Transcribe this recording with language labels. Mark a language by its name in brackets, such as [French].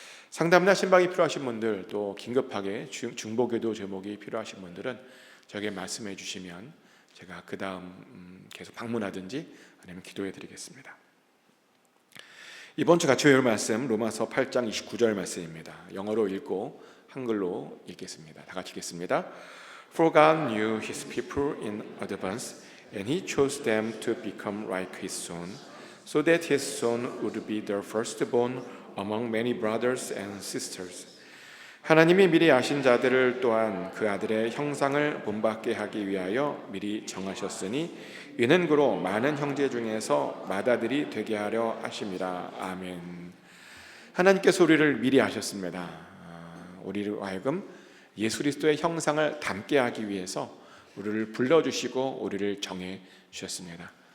[Korean] 상담이나 신방이 필요하신 분들, 또 긴급하게 중보기도 제목이 필요하신 분들은 저에게 말씀해 주시면 제가 그 다음 계속 방문하든지 아니면 기도해 드리겠습니다. 이번 주 같이 외울 말씀 로마서 8장 29절 말씀입니다. 영어로 읽고 한글로 읽겠습니다. 다 같이 읽겠습니다. [English] For God knew His people in advance, and He chose them to become like His Son, so that His Son would be the firstborn among many brothers and sisters. [Korean] 하나님이 미리 아신 자들을 또한 그 아들의 형상을 본받게 하기 위하여 미리 정하셨으니 이는 그로 많은 형제 중에서 맏아들이 되게 하려 하심이라. 아멘. 하나님께서 우리를 미리 아셨습니다. 우리로 하여금 예수 그리스도의 형상을 담게 하기 위해서 우리를 불러주시고 우리를 정해 주셨습니다.